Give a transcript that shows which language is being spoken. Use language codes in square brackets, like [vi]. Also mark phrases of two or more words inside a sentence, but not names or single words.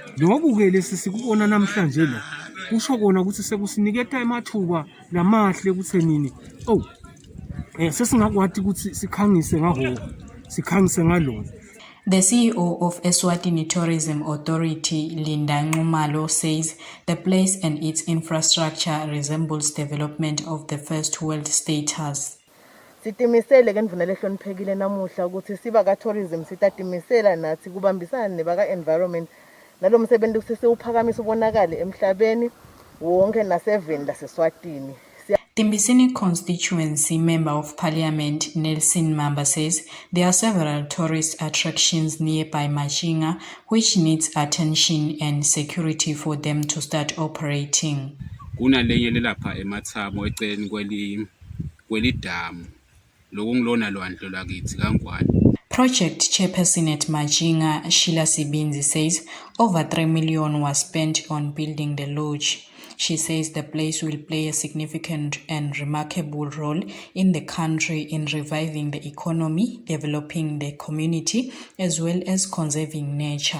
[en] The CEO of Eswatini Tourism Authority, Linda Nxumalo, says the place and its infrastructure resembles development of the first world status. [ss] Sitimisele ke ndivunele hloniphekile namuhla ukuthi siba ka tourism sitatimisela nathi kubambisana nebaka environment nalo msebenzi kusesiwuphakamisa ubonakale emhlabeni wonke naseveni laseSwatini. [en] Timbisini constituency member of parliament Nelson Mamba says there are several tourist attractions nearby Manjinga which needs attention and security for them to start operating. [ss] Kunalenye lapha eMathamo eceleni kwelidamu lokungilona lwandle lwakithi kaNgwane. [en] Project chairperson at Manjinga, Sheila Sibinzi, says over 3 million was spent on building the lodge. She says the place will play a significant and remarkable role in the country in reviving the economy, developing the community, as well as conserving nature.